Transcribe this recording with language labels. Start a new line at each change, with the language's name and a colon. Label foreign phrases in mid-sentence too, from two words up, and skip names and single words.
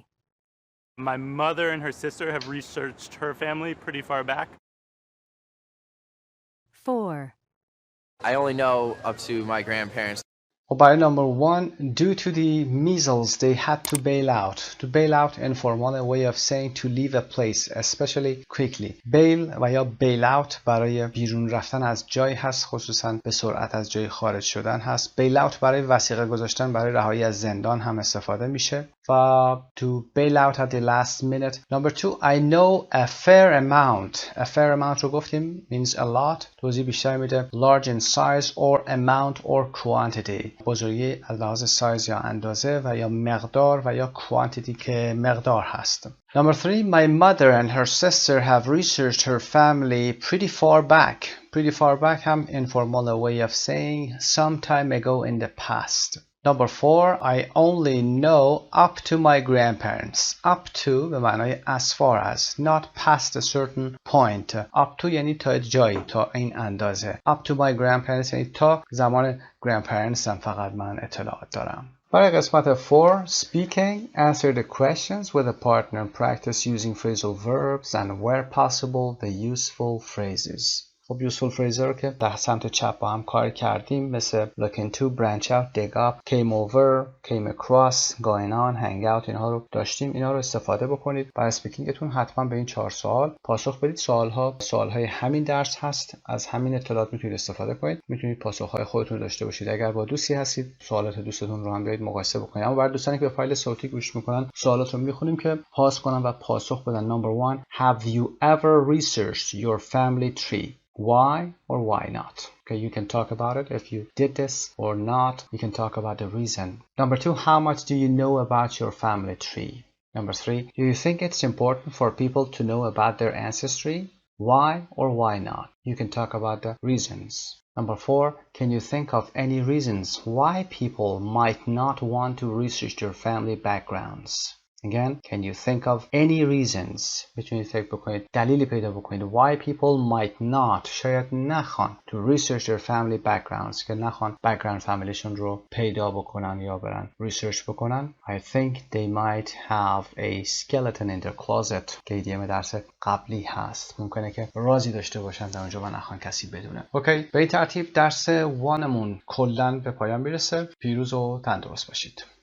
English: My mother and her sister have researched her family pretty far back. 4. I only know up to my grandparents. By number 1, due to the measles, they had to bail out. To bail out, informal way of saying to leave a place, especially quickly.
Persian: Bail و یا
English: bail out
Persian: برای بیرون رفتن از جای هست، خصوصا به سرعت از جای خارج شدن هست.
English: bail out
Persian: برای وثیقه گذاشتن برای رهایی از زندان هم استفاده میشه.
English: و to bail out at the last minute. Number 2, I know a fair amount. A fair amount
Persian: رو گفتیم
English: means a lot.
Persian: توضیح بیشتر میده.
English: Large in size or amount or quantity.
Persian: بزرگی از لحاظ سایز یا اندازه و یا مقدار و یا quantity که مقدار هست.
English: Number 3, my mother and her sister have researched her family pretty far back. Pretty far back هم informal way of saying some time ago in the past. Number 4, I only know up to my grandparents. Up to
Persian: به معنای
English: as far as, not past a certain point. Up to
Persian: یعنی تا جایی، تا این اندازه.
English: Up to my grandparents
Persian: یعنی تا زمان grandparents هم فقط من اطلاعات دارم. برای قسمت 4,
English: speaking, answer the questions with a partner. Practice using phrasal verbs and where possible the useful phrases.
Persian: خب
English: useful phrases
Persian: رو که در سمت چپ با هم کار کردیم، مثل
English: look into, branch out, dig up, came over, came across, going on, hang out،
Persian: اینها رو داشتیم. اینا رو استفاده بکنید. برای اسپیکینگتون حتما به این 4 سوال پاسخ بدید. سوالهای همین درس هست، از همین اطلاعات میتونید استفاده کنید. میتونید پاسخهای خودتون رو داشته باشید. اگر با دوستی هستید، سوالات دوستتون رو هم بیاید مقایسه بکنید. اما برای دوستانی که به فایل صوتی گوش میکنن، سوالات رو میخونیم که پاس کنن و پاسخ بدن.
English: Number 1, have you ever researched your family tree? Why or why not? Okay, you can talk about it if you did this or not. You can talk about the reason. Number 2, how much do you know about your family tree? Number 3, do you think it's important for people to know about their ancestry? Why or why not? You can talk about the reasons. Number 4, can you think of any reasons why people might not want to research their family backgrounds? Again, can you think of any reasons?
Persian: میتونید فکر بکنید، دلیلی پیدا بکنید.
English: Why people might not،
Persian: شاید نخوان
English: to research their family backgrounds،
Persian: که نخوان background فامیلیشون رو پیدا بکنن یا برن research بکنن.
English: I think they might have a skeleton in their closet،
Persian: که ایدیام درس قبلی هست. ممکنه که رازی داشته باشن در اونجا و نخوان کسی بدونه. اوکی، به این ترتیب درس 1مون کلاً به پایان میرسه. پیروز و تندرست باشید.